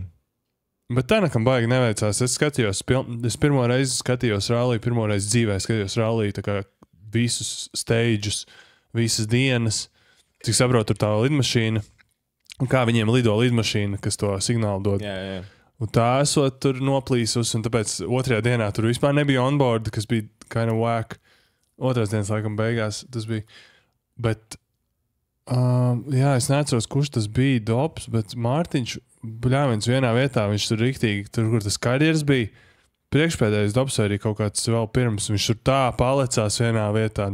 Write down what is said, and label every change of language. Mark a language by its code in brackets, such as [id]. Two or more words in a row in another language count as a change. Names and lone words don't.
[lv] Bet Tānakam baigi neveicās. Es pirmo reizi skatījos ralliju, pirmo reizi dzīvē skatījos ralliju, tā kā visus stages, visas dienas, cik saprotu, tur tā lidmašīna. Un kā viņiem lido lidmašīna, kas to signālu dod. Jā. Un tā esot tur noplīsus, un tāpēc otrajā dienā tur vispār nebija onboard, kas bija [en] kind of whack. [lv] Otrās dienas laikam beigās tas bija. Bet, es neatceros, kurš tas bija Dops, bet Mārtiņš, bļāviens vienā vietā, viņš tur riktīgi, tur, kur tas karjeras bija, priekšpēdējais Dops arī kaut kāds vēl pirms, viņš tur tā palecās vienā vietā.